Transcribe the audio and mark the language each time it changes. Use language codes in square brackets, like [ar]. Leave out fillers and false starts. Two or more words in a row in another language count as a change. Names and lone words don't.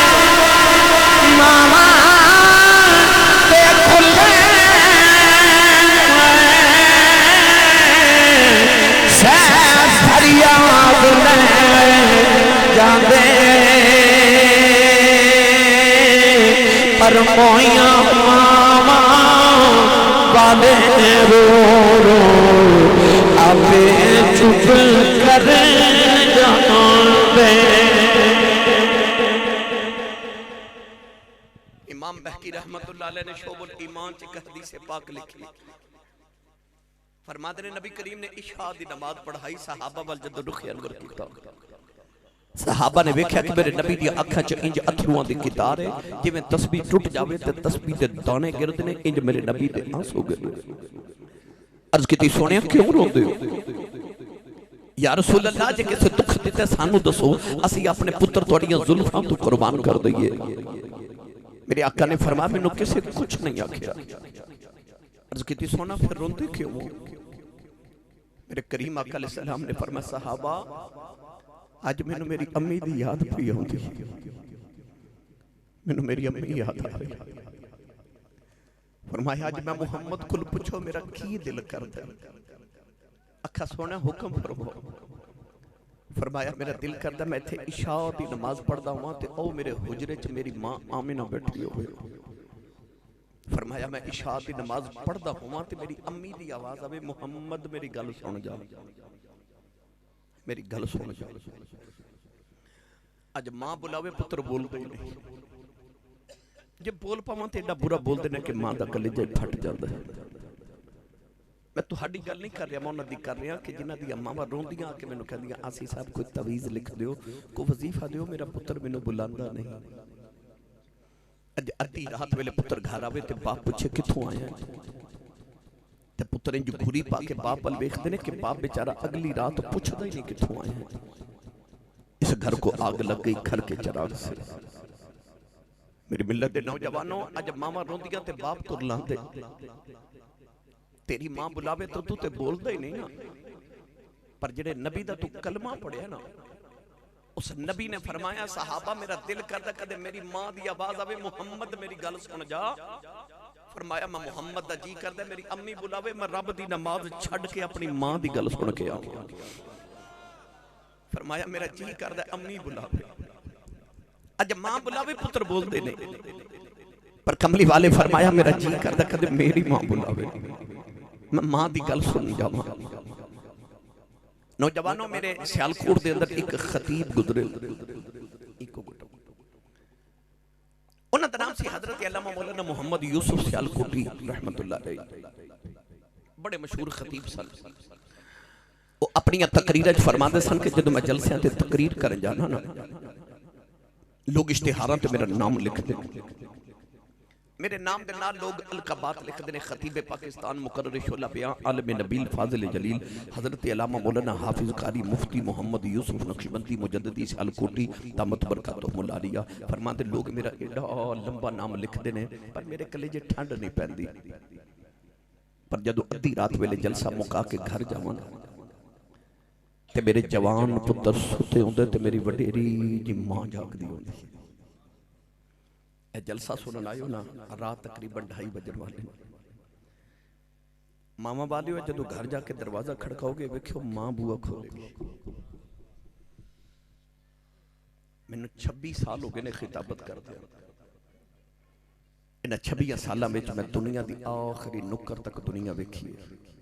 [pa] ماما تے کھلے سیف فریاد لے جاندے پر موئیاں ماما والے رو رو آپے چپ کر جاندے امام بہقی رحمت اللہ علیہ نے شعب الایمان چ حدیث پاک لکھی فرماتے ہیں نبی کریم نے عشاء دی نماز پڑھائی صحابہ وال جد رخ انور کیتا صحابہ نے ویکھیا کہ میرے نبی دی اکھاں چ انج اتھرواں دی قطار ہے جویں تسبیح ٹوٹ جاوے تے تسبیح دے دانے گردے نے انج میرے نبی دے آنسو گرے عرض کیتی سونیا کیوں روندے ہو یا رسول اللہ جے کسے دکھ دتے سانو دسو اسی اپنے پتر تواڈیاں زلفاں تو قربان کر دئیے میرے آقا نے فرمایا مینوں کسے کچھ نہیں آکھیا عرض کیتی سونا پھر روندے کیوں میرے کریم آقا علیہ السلام نے فرمایا صحابہ آج مینوں میری امی دی یاد پئی ہوندی مینوں میری امی یاد آ رہی فرمایا آج میں محمد کل پوچھو میرا کی دل کردا اکھا سونا حکم فرماؤ فرمایا میرا دل کردا میں تھے عشاء دی نماز پڑھدا ہوں تے او میرے حجرے چ میری ماں آمنہ بیٹھی ہوئے فرمایا میں عشاء دی نماز پڑھدا ہوں تے میری امی دی آواز آوے محمد میری گل سن جا میری گل سن جا اج ماں بلاوے پتر بول دے نہیں جب بول پاواں تے ایڈا برا بول دینا کہ ماں دا کلیجہ پھٹ جاندا ہے میں تہاڈی گل نہیں کر رہا میں انہاں دی کر رہا کہ جنہاں دی ماواں روندیاں آ کے مینوں کہندیاں آسی صاحب کوئی تعویذ لکھ دیو کوئی وظیفہ دیو میرا پتر مینوں بلاندا نہیں اج ادھی رات ویلے پتر گھر آوے تے باپ پوچھے کتھوں آیا تے پتر انج گھوری پا کے باپ ول ویکھدے نے کہ باپ بیچارہ اگلی رات پوچھدا ہی نہیں کتھوں آیا [ur] اس گھر کو آگ لگ گئی گھر کے چراغ سے [pa] میری ملت دے نوجوانوں اج ماما روندیاں تے باپ تر لاندے تیری ماں بلاوے تو تے بولدا ہی نہیں نا پر جڑے نبی دا تو کلمہ پڑھیا نا اس نبی نے فرمایا صحابہ میرا دل کردا کدے میری ماں دی آواز آوے محمد میری گل سن جا فرمایا میں محمد دا جی کردا میری امی بلاوے میں رب دی نماز چھڈ کے اپنی ماں دی گل سن کے آواں فرمایا میرا جی کردا امی بلاوے اج ماں بلاوے پتر بول دے نہیں پر کملی والے فرمایا میرا جی کردا کدے میری ماں بلاوے میں ماں دی گل سن جاواں نوجوانوں میرے سیالکوٹ دے اندر ایک خطیب گزرے انہاں دا نام سی حضرت علامہ مولانا محمد یوسف سیالکوٹی رحمت اللہ علیہ، بڑے مشہور خطیب سن۔ وہ اپنی تقریر فرما دے سن کہ جدو میں جلسے تے تقریر کرن جانا نا، لوگ اشتہاراں تے میرا نام لکھ دے، میرے نام دے نال لوگ القابات لکھ دے، خطیب پاکستان، مقرر شعلہ بیان، عالم نبیل، فاضل جلیل، حضرت علامہ مولانا حافظ قاری مفتی محمد یوسف نقشبندی مجددی سیالکوٹی [ar] دامت برکاتہم العالیہ [pa] فرما دے، لوگ میرا ایڈا لمبا نام لکھ دے نے، پر میرے کلیجے ٹھنڈ نہیں پہندی۔ پر جدو ادھی رات ویلے جلسہ مکا کے گھر جاواں تے میرے جوان پتر ستے ہوندے تے میری وڈیری جی ماں جاگ دی ہوندی۔ اے جلسہ سنن آئیو نا، رات تقریباً 2:30 بجے والے ماما بالیو جدو گھر جا کے دروازہ کھڑکاؤ گے ویکھو ماں بوا کھولے گی۔ میں نے 26 سال ہو گئے نے خطابت کر دیا، انہاں 26 سالہ میں میں دنیا دی آخری نکر تک دنیا ویکھی ہے۔